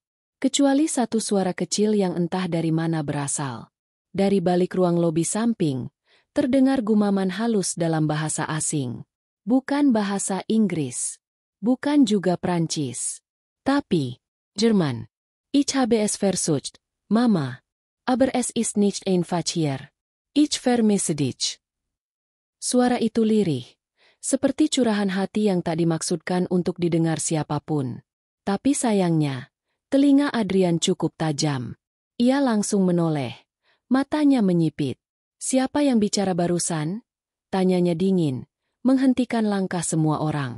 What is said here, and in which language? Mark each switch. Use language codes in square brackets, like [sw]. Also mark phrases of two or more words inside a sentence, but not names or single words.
[id] Kecuali satu suara kecil yang entah dari mana berasal. Dari balik ruang lobi samping, terdengar gumaman halus dalam bahasa asing. Bukan bahasa Inggris. Bukan juga Prancis. Tapi, Jerman. [de] Ich habe es versucht, Mama. Aber es ist nicht einfach hier. Ich vermisse dich. [id] Suara itu lirih, seperti curahan hati yang tak dimaksudkan untuk didengar siapapun. Tapi sayangnya, telinga Adrian cukup tajam. Ia langsung menoleh, matanya menyipit. Siapa yang bicara barusan? Tanyanya dingin, menghentikan langkah semua orang.